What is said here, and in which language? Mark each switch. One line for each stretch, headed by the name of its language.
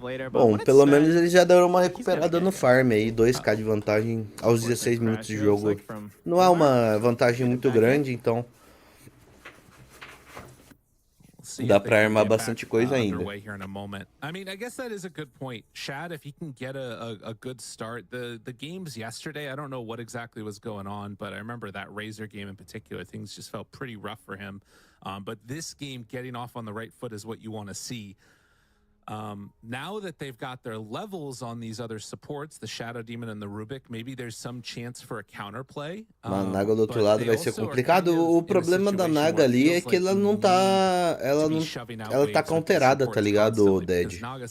Portuguese: Bom, pelo menos eles já deram uma recuperada no farm aí, 2k de vantagem aos 16 minutos de jogo. Não é uma vantagem muito grande, então dá pra armar bastante coisa ainda.
English: I mean, I guess that is a good point. Shad, if he can get a good start, the games yesterday, I don't know what exactly was going on, but I remember that Razor game in particular, things just felt pretty rough for him. But this game getting off on the right foot is what you want to see. Now that they've got their levels on these other supports, the Shadow Demon and the Rubik, maybe there's some chance for a counterplay.
Portuguese: A Naga do outro lado vai ser complicado. O problema da Naga ali é que ela não tá... Ela tá counterada, tá ligado, Dead?